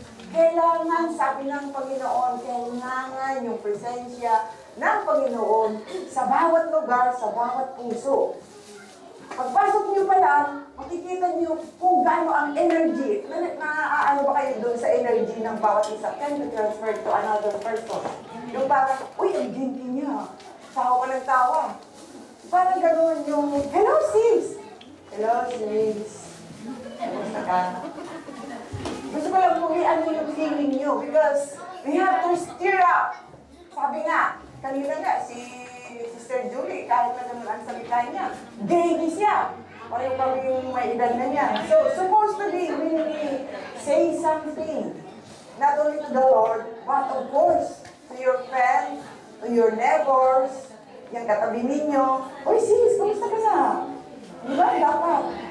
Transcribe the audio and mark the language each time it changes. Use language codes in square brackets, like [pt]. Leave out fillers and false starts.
[tl] Kailangan, sabi ng Panginoon, kailangan yung presensya ng Panginoon sa bawat lugar, sa bawat puso. Pagpasok niyo pa lang, makikita niyo kung gaano ang energy. Ano ba kayo doon sa energy ng bawat isa? [en] Can you transfer to another person? [tl] Yung parang, uy, ang ginti niya. Tawa ka ng tawa. Parang gano'n yung, hello sis! Hello sis! Kamusta ka? Gusto ko lang ano yung feeling niyo [en] because we have to stir up. [tl] Sabi nga, kanina nga, si Sister Julie, kahit na naman ang salita niya, baby siya. Pareho kami yung may edad na niya. [en] So, supposed to be, when we say something, not only to the Lord, but of course, to your friend, to your neighbors, [tl] yung katabi ninyo, oy sis, kumusta ka na? Diba? Dapat.